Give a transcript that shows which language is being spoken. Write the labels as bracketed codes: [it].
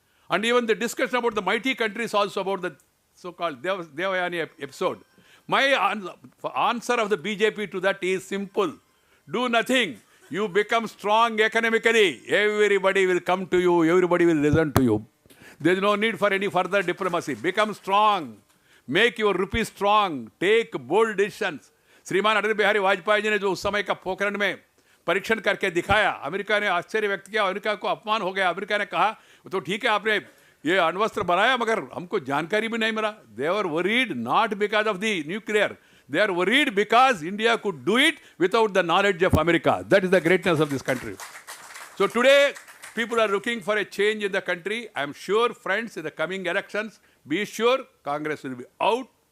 [en] And even the discussion about the mighty countries also, about the so-called Devayani episode. My answer of the BJP to that is simple. Do nothing. You become strong economically. Everybody will come to you. Everybody will listen to you. There is no need for any further diplomacy. Become strong. Make your rupee strong. Take bold decisions. [hi] श्रीमान अटल बिहारी वाजपेयी जी ने जो उस समय का पोखरण में परीक्षण करके दिखाया, अमेरिका ने आश्चर्य व्यक्त किया, अमेरिका को अपमान हो गया. अमेरिका ने कहा तो ठीक है आपने ये अण्वस्त्र बनाया मगर हमको जानकारी भी नहीं मिला. [en] They were worried not because of the nuclear. They are worried because India could do it without the knowledge of America. That is the greatness of this country. So today, people are looking for a change in the country. I am sure, friends, in the coming elections, be sure Congress will be out.